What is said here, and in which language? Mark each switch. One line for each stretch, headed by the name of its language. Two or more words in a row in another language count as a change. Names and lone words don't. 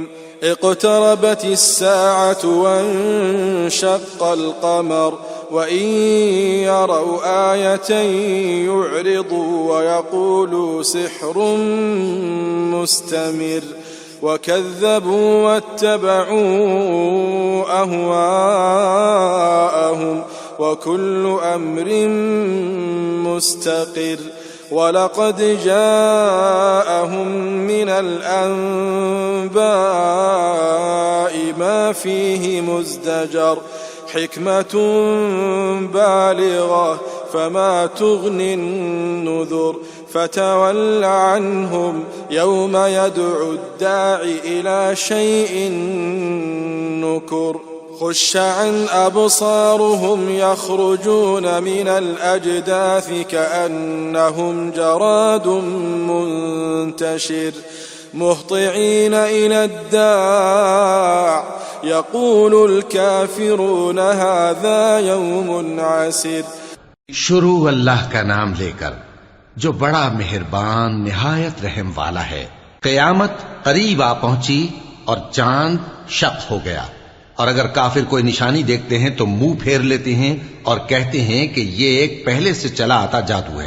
Arabic: اقتربت الساعة وانشق القمر وإن يروا آية يعرضوا ويقولوا سحر مستمر وكذبوا واتبعوا أهواءهم وكل أمر مستقر ولقد جاءهم من الأنباء ما فيه مزدجر حكمة بالغة فما تغن النذر فتول عنهم يوم يدع الداع إلى شيء نكر خشعا أبصارهم يخرجون من الأجداث كأنهم جراد منتشر مهطعين إلى الداع يقول الكافرون هذا يوم عسر.
Urdu: شروع اللہ کا نام لے کر جو بڑا مہربان نہایت رحم والا ہے. قیامت قریب آ پہنچی اور چاند شق ہو گیا، اور اگر کافر کوئی نشانی دیکھتے ہیں تو منہ پھیر لیتے ہیں اور کہتے ہیں کہ یہ ایک پہلے سے چلا آتا جادو ہے.